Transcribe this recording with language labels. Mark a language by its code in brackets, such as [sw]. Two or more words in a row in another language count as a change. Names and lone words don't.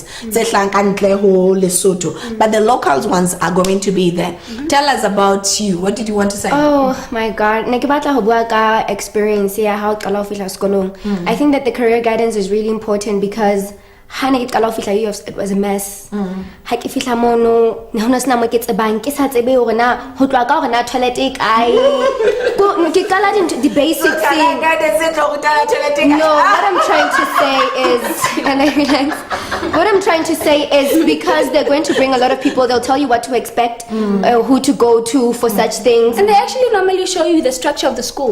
[en] Lesotho, but the local ones are going to be there. Tell us about you. What did you want to say? Oh my God, experience here, how I think that the career guidance is really important because it was a mess. [st] Ha ke fihla mono ne hona sena mo ke tsebang ke sa tsebe hore na ho tloa ka hore na toilet e kae ke qala [en] into the basic thing. No, what I'm trying to say is and I realize what I'm trying to say is because they're going to bring a lot of people, they'll tell you what to expect, who to go to for such things, and they actually normally show you the structure of the school.